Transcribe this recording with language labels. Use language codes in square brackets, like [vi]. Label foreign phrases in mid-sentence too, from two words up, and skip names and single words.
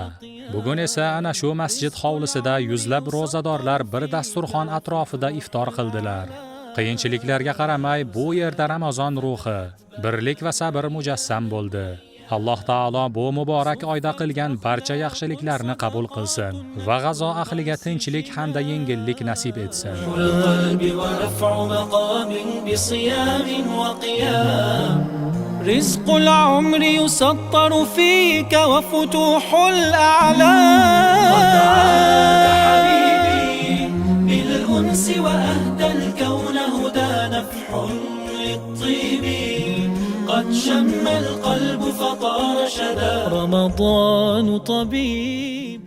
[uz] Bugun esa ana shu masjid hovlisida yuzlab ro'zadorlar bir dasturxon atrofida iftor qildilar. Qiyinchiliklarga qaramay bu yerda Ramazon ruhi, birlik va sabr mujassam bo'ldi. Alloh taolo bu muborak oyda qilgan barcha yaxshiliklarni qabul qilsin va G'azo ahliga tinchlik hamda yengillik nasib etsin. [ar] رزق العمر يسطر فيك وفتوح الأعلام. وتعاد حبيبي بالأنس وأهدى الكون هدى نفح للطيب قد شم القلب فطار شدا رمضان طبيب.